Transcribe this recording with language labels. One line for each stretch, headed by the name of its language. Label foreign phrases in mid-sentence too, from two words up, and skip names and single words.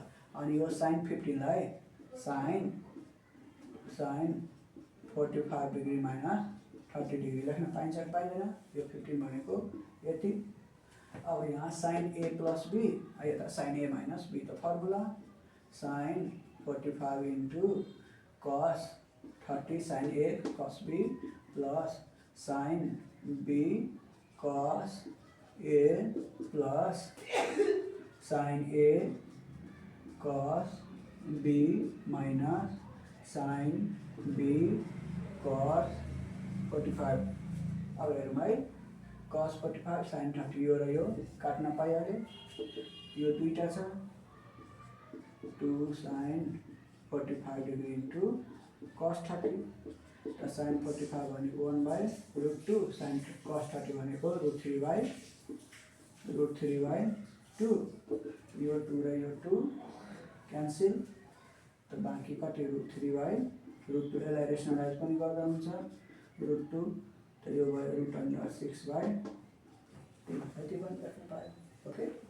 Nepali: अनि यो साइन 15 लाई
English: sine 45 degree minus 30 degree
Nepali: लेख्न पाइन्छ कि पाइँदैन, यो 15 भनेको यति। अब यहाँ
English: sine A plus B,
Nepali: यता
English: sine A minus B
Nepali: त फर्मुला,
English: sine 45 into cos 30 sine A cos B plus sine B cos A plus sine A cos B minus sine B cos 45.
Nepali: अब हेरौँ है,
English: cos 45 sine 30
Nepali: यो र यो काट्न पाइहाल्यो, यो दुईटा छ, 2
English: sine 45 degree into cos 30,
Nepali: त साइन 45 भनेको 1/√2
English: sine cos 30
Nepali: भनेको √3/√2 √3/2 यो 2 र यो 2 क्यान्सल त बाँकी कति √3/√2 यसलाई रेसनलाइज पनि गर्दा हुन्छ √2 त यो भयो √6/3 यति पनि लेख्न पायो ओके